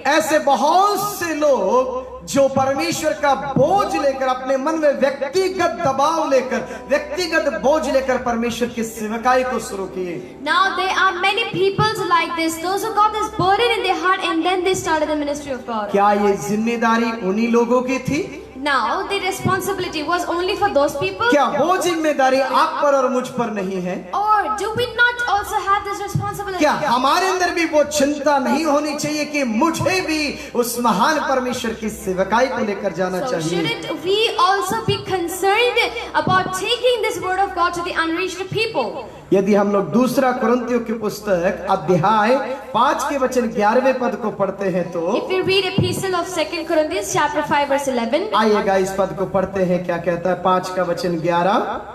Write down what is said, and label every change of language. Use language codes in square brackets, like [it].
[hi] ऐसे बहुत से लोग जो परमेश्वर का बोझ लेकर, अपने मन में व्यक्तिगत दबाव लेकर, व्यक्तिगत बोझ लेकर परमेश्वर की सेवकाई को शुरू किए। [en] Now there are many people like this, those who got this burden in their heart and then they started the ministry of God. [hi] क्या ये जिम्मेदारी उन्हीं लोगों की थी? [en] Now the responsibility was only for those people? [hi] क्या वो जिम्मेदारी आप पर और मुझ पर नहीं है? [en] Or do we not also have this responsibility? [hi] क्या हमारे अंदर भी वो चिंता नहीं होनी चाहिए कि मुझे भी उस महान परमेश्वर की सेवकाई को लेकर जाना [en] So [hi] चाहिए? [en] shouldn't we also be concerned about taking this word of God to the unreached people? [hi] यदि हम लोग दूसरा कुरिन्थियों की पुस्तक अध्याय 5 के वचन 11वें पद को पढ़ते हैं तो [en] If we read epistle of 2 Corinthians chapter 5 verse 11, [hi] आइएगा इस पद को पढ़ते हैं। क्या कहता है 5 का वचन 11?